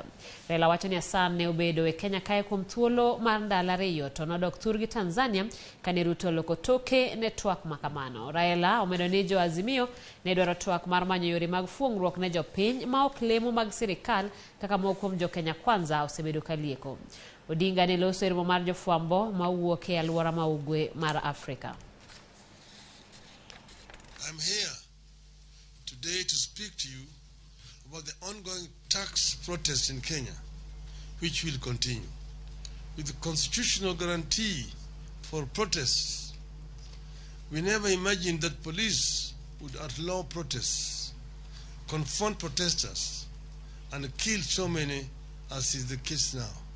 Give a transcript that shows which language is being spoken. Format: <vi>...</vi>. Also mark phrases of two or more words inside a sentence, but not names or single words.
<luo>Raila wacho ni Hassan ne obedo e Kenya kae kuom thuolo mar ndalo ariyo to nodok thurgi Tanzania kane Ruto loko toke ne twak makamano. Raila omedo ni jo Azimio ne dwaro twak mar manyo yore mag fuongruok ne jopiny ma ok lemo mag sirikal kaka moko kuom jo Kenya Kwanza osebedo kalieko. Odinga ne loso e romo mar jofwambo ma wuok e alwora ma ugwe mar Afrika.</luo> <en>I'm here today to speak to you about the ongoing tax protests in Kenya, which will continue. With the constitutional guarantee for protests, we never imagined that police would outlaw protests, confront protesters, and kill so many as is the case now.</en>